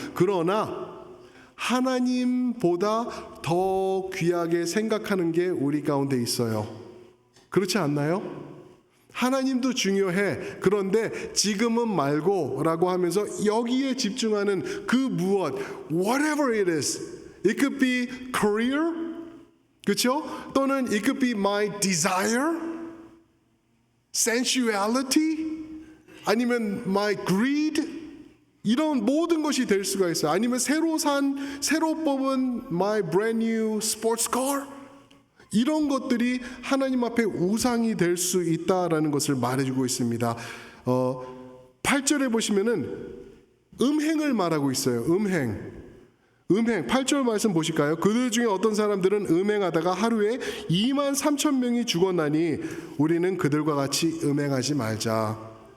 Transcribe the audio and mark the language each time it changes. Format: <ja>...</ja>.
<ko>그러나 하나님보다 더 귀하게 생각하는 게 우리 가운데 있어요. 그렇지 않나요? 하나님도 중요해. 그런데 지금은 말고 라고 하면서 여기에 집중하는 그 무엇,</ko> <en>whatever it is. It could be career,</en> <ko>그렇죠? 또는</ko> <en>it could be my desire, sensuality,</en> <ko>아니면</ko> <en>my greed.</en> <ko>이런 모든 것이 될 수가 있어요. 아니면 새로 뽑은</ko> <en>my brand new sports car.</en> <ko>이런 것들이 하나님 앞에 우상이 될 수 있다라는 것을 말해주고 있습니다. 8절에 보시면은 음행을 말하고 있어요. 음행. 8절 말씀 보실까요? 그들 중에 어떤 사람들은 음행하다가 하루에 23,000명이 죽었나니 우리는 그들과 같이 음행하지 말자.</ko>